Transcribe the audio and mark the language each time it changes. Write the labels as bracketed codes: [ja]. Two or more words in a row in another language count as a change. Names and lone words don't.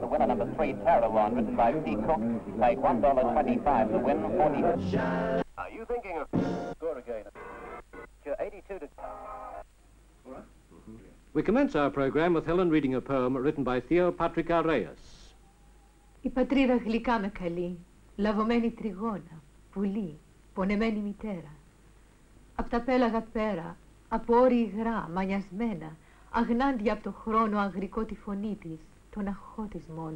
[en] The winner, number 3, Tarawan, written by P. Cook, paid $1.25 to win 40. Are you thinking of... Score again. 82 to... We commence our program with Helen reading a poem written by Theo Patrick Areas. [el] Η πατρίδα γλυκά με καλεί, λαβωμένη τριγώνα, πουλί, πονεμένη μητέρα. Απ' τα πέλαγα πέρα, από όρη υγρά, μανιασμένα, αγνάντια από το χρόνο αγρικό τη φωνή της, τον αχώ της μόνο.